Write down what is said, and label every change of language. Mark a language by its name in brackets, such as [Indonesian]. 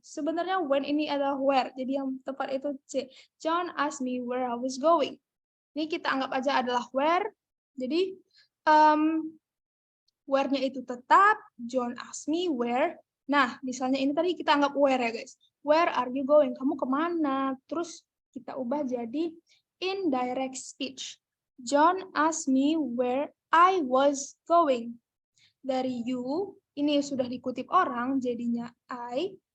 [Indonesian] Sebenarnya when ini adalah where, jadi yang tepat itu C. [English] John asked me where I was going. [Indonesian] Ini kita anggap aja adalah where. Jadi where-nya itu tetap. [English] John asked me where. [Indonesian] Nah, misalnya ini tadi kita anggap where ya guys. [English] Where are you going? [Indonesian] Kamu kemana? Terus kita ubah jadi indirect speech. [English] John asked me where I was going. [Indonesian] Dari you, ini sudah dikutip orang, jadinya I.